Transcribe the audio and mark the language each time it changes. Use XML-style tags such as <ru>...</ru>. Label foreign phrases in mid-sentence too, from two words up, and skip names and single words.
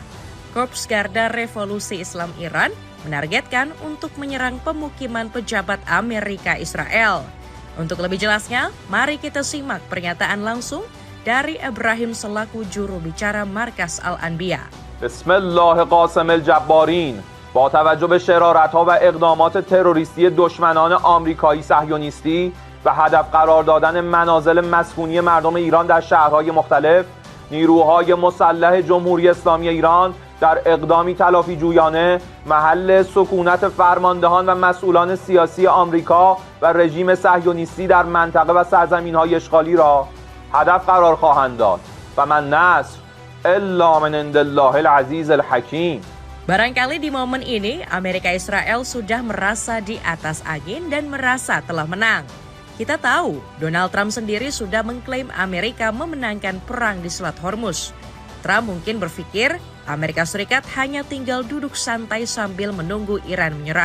<id>Korps Garda Revolusi Islam Iran menargetkan untuk menyerang pemukiman pejabat Amerika Israel. Untuk lebih jelasnya, mari kita simak pernyataan langsung dari Ebrahim selaku juru bicara Markas Al-Anbiya.</id> <ar>بسم الله قاصم الجبارين.</ar> <fa>با توجه به شرارت‌ها و اقدامات تروریستی دشمنان آمریکایی صهیونیستی و هدف قرار دادن منازل مسکونی مردم ایران در شهرهای مختلف، نیروهای مسلح جمهوری اسلامی ایران در اقدامی تلافی جویانه محل سکونت فرماندهان و مسئولان سیاسی آمریکا و رژیم صهیونیستی در منطقه و سرزمین‌های اشغالی را هدف قرار خواهند داد</fa> <ar>و من نصر الا من عند الله العزیز الحکیم.</ar> <id>Barangkali di momen ini, Amerika Israel sudah merasa di atas angin dan merasa telah menang. Kita tahu, Donald Trump sendiri sudah mengklaim Amerika memenangkan perang di Selat Hormuz. Trump mungkin berpikir Amerika Serikat hanya tinggal duduk santai sambil menunggu Iran menyerah.</id>